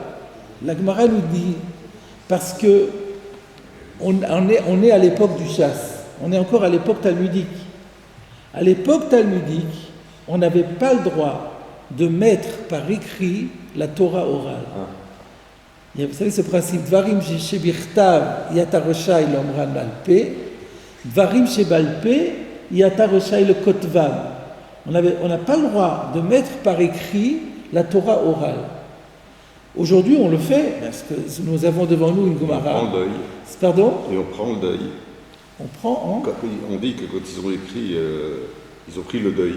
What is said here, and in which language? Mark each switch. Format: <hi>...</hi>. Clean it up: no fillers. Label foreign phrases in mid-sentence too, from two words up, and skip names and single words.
<fr>La Gemara nous dit, parce que on est à l'époque du chasse, on est encore à l'époque talmudique. À l'époque talmudique, on n'avait pas le droit de mettre par écrit la Torah orale. Vous savez ce principe,</fr> <he>דברים שבכתב אי אתה רשאי לאומרם בעל פה, דברים שבעל פה אי אתה רשאי לכותבם.</he> <fr>On n'a pas le droit de mettre par écrit la Torah orale. Aujourd'hui, on le fait, parce que nous avons devant nous une Gemara. On prend le deuil. Pardon? Et on prend le deuil. On prend On dit que quand ils ont écrit, ils ont pris le deuil.</fr>